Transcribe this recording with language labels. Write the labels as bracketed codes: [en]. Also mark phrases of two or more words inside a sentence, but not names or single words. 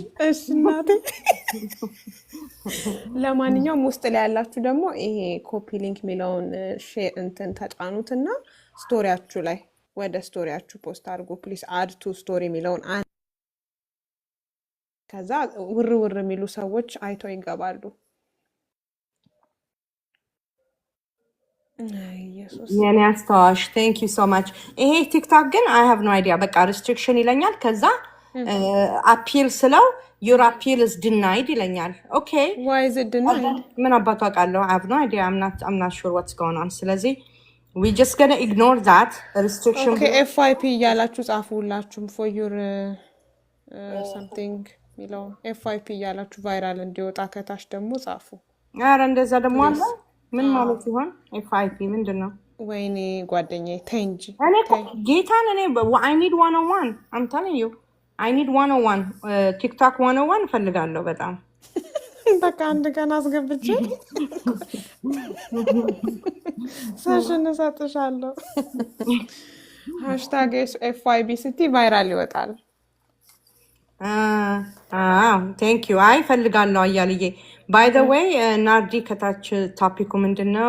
[am] እሺ እናቴ። ለማንኛውም ውስጥ ላይ ያላችሁ ደግሞ ይሄ [en] copy link [am] የሚለውን ሼር እንትን ተጫኑትና ስቶሪያችሁ ላይ ወደ ስቶሪያችሁ ፖስት አድርጉ ፕሊስ። [en] add to story [am] የሚለውን ከዛ ውር ውር የሚሉ ሰዎች አይተው ይገባሉ። ኢየሱስ የኔ አስተዋሽ [en] thank you so much። [am] ይሄ ቲክቶክ ግን [en] I have no idea። [am] በቃ ሪስትሪክሽን ይለኛል። ከዛ አፒል ስለው [en] your appeal is denied [am] ይለኛል። ኦኬ [en] Why is it denied? [am] ምን አባቱ አውቃለሁ። [en] I have no idea. I'm not sure what's going on። ስለዚህ we just gonna ignore that restriction. [am] Okay, FYP እያላችሁ ጻፉ ሁላችሁም [en] for your something [am] ሚለው FYP እያላችሁ ቫይራል እንዲወጣ ከታች ደግሞ ጻፉ። ኧረ እንደዛ ደግሞ አለ። ምን ማለት ይሆን FYP ምንድን ነው? ወይኔ ጓደኛዬ ተይ እንጂ። እኔ ጌታን እኔ [en] I need 101 I'm telling you I need 101 [am] ቲክቶክ 101 እፈልጋለሁ በጣም። በቃ አንድ ቀን አስገብቼ ሰሽን እሰጥሻለሁ። ሃሽታግ FYB ስቲ ቫይራል ይወጣል። [en] thank you። [am] አይ እፈልጋለሁ አያልዬ። [en] by the way [am] ናርዲ ከታች ቶፒኩ ምንድን ነው?